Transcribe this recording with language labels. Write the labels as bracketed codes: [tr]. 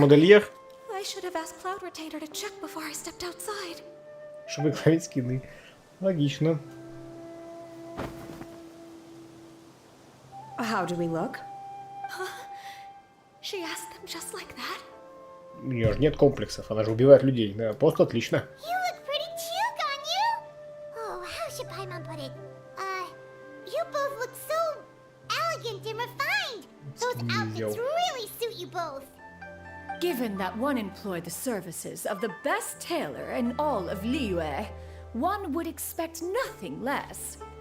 [ru] модельер. [en] I should have asked Cloud Retainer to check before I stepped outside. [ru] Чтобы клавить скины. Логично. [en] How do we look? She asked them just like that. [ru] У нее же нет комплексов, она же убивает людей. Да, просто отлично. [en] You look pretty too, Ganyu. Oh, how should Paimon put it? You both look so elegant and refined. Those outfits really suit you both. Given that one employed the services of the best tailor in all of Liyue, one would expect nothing less.